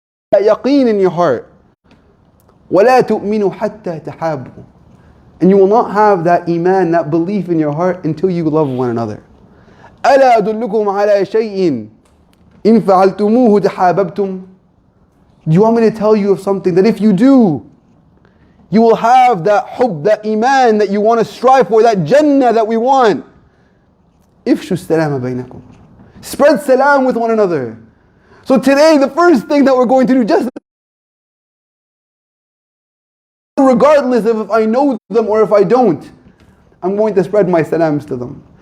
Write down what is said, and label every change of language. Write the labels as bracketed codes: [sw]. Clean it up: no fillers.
[en] That yaqeen in your heart. [ar] ولا تؤمنوا حتى تحابوا. [en] And you will not have that iman, that belief in your heart until you love one another. [ar] ألا أدلكم على شيء إن فعلتموه تحاببتم. [en] Do you want me to tell you of something that if you do, you will have that hub, that iman that you want to strive for, that Jannah that we want. [ar] Ifshu salama baynakum. [en] Spread salam with one another. So today, the first thing that we're going to do, just regardless of if I know them or if I don't, I'm going to spread my salams to them.